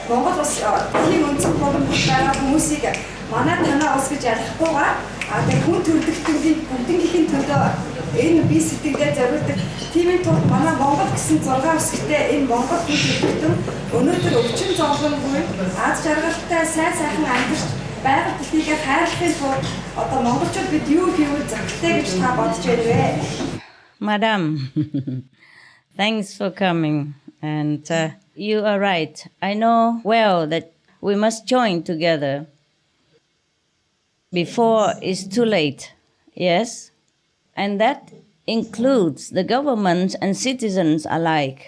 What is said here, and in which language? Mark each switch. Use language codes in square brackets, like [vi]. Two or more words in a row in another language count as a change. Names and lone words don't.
[mn] Монгол улс тийм өнцөг боломж байгаа хүмүүсийг манай танаа улс гэж ялгахгүйгээр тэгээд хүн төрөлхтөний бүгднийхээ төлөө энэ бие сэтгэлдээ зориулдаг. Тиймээс тул манай Монгол гэсэн 6 үсгтэй энэ Монгол хүн төрөлхтөн өнөөдөр өвчин зовлонгүй аз жаргалтай сайхан амьдарч байгаль дэлхийгээ хайрлахын тулд одоо монголчууд бид юу хийвэл зөвхтэй гэж та бодож байна вэ? [en] Madam, thanks for coming. And you are right. I know well that we must join together before it's too late. Yes? And that includes the government and citizens alike.